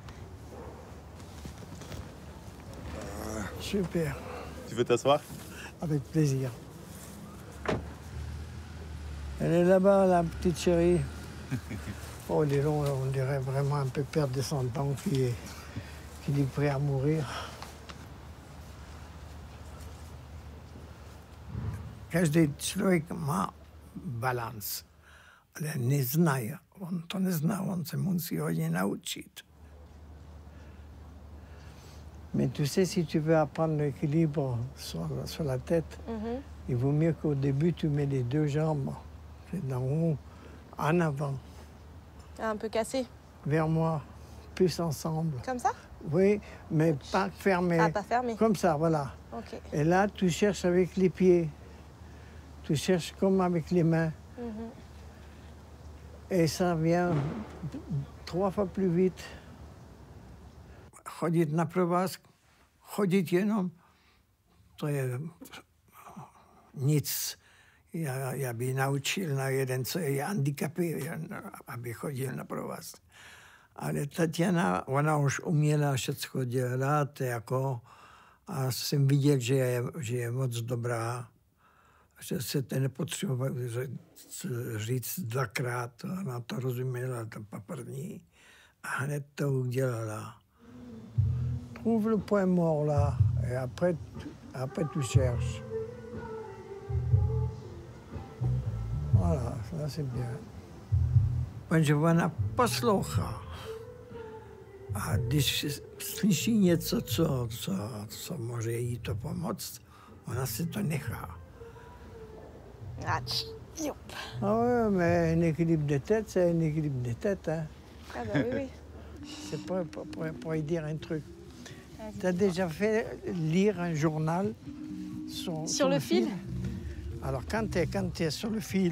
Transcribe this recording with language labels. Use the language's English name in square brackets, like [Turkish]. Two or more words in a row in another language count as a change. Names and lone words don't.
[French] Super. Tu veux t'asseoir? Avec plaisir. Elle est là-bas, la petite chérie. Oh, dis donc, on dirait vraiment un peu perdre de son temps qui est prêt à mourir. [Czech] Každý člověk má balans, ale nezná. On to nezná, on se musí hodně naučit. [French] Mais tu sais, si tu veux apprendre l'équilibre sur la tête, il vaut mieux qu'au début, tu mets les deux jambes d'en haut en avant. Un peu cassé. Vers moi, plus ensemble. Comme ça? Oui, mais pas fermé. Ah, pas fermé. Comme ça, voilà. Ok. Et là, tu cherches avec les pieds. Tu cherches comme avec les mains. Et ça vient 3 fois plus vite. [Czech] Chodit na provázku, chodit jenom, to je nic. Já bych naučil na jeden, co je handicapý, aby chodil na provázku. Ale Tatiana, ona už uměla všechno dělat, jako, a jsem viděl, že je moc dobrá, že se to nepotřeboval říct dvakrát, ona to rozuměla, to paprní, a hned to udělala. [French] Trouve le point mort là, et après tu cherches. Voilà, ça c'est bien. [Czech] Protože ona poslouchá. A když slyší něco, co může jí to pomoct, ona si to nechá. [French] Ah ouais, mais un équilibre de tête, c'est un équilibre de tête. Hein. Ah bah oui, oui. C'est pour y dire un truc. Tu as déjà fait lire un journal sur le fil? Alors, quand tu es sur le fil,